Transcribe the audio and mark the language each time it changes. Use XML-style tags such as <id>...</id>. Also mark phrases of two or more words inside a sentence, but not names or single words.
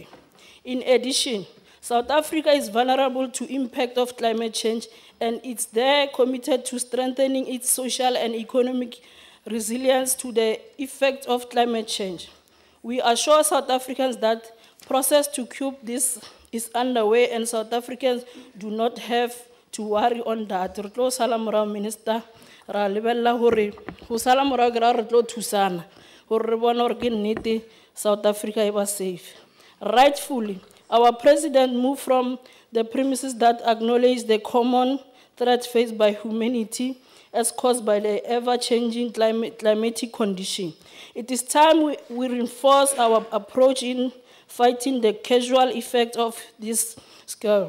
<en>In addition, South Africa is vulnerable to impact of climate change and it's there committed to strengthening its social and economic resilience to the effect of climate change. We assure South Africans that process to curb this is underway and South Africans do not have to worry on that.</en> <st>Re tlo sala morao, Minister, ra lebella hore ho sala morao ke ra re tlo thusana hore re bona hore ke nnete South Africa e ba safe.</st> <en>Rightfully, our president moved from the premises that acknowledge the common threat faced by humanity as caused by the ever-changing climatic condition. It is time we reinforce our approach in fighting the casual effect of this scale.</en>